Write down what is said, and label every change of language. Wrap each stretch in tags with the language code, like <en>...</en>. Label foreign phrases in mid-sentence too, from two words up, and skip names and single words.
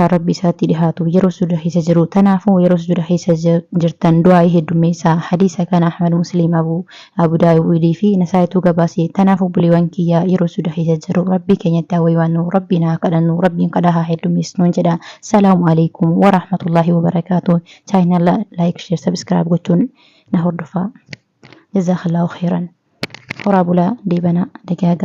<om>rabbi isaatti dhihaatu yeroo sujuuda keessa jiru tanaafuu yeroo sujuuda keessa jirtan du'aa heddumeessa hadiisa kana Ahmad Muslim Abu Daawud fi Nasaa'itu gabaase tanaafuu buleewwan kiyyaa yeroo sujuuda keessa jiru rabbii keenyatti hawwaannu rabbiina kadhannu rabbiin kadhaa heddumeessinu jedha</om> <ar>السلام عليكم ورحمة الله وبركاته</ar> <en>channel like share subscribe</en> <om>gochuun na hordofaa</om> <ar>جزاك الله خيرا ورابولا ديبنا دقاقا</ar>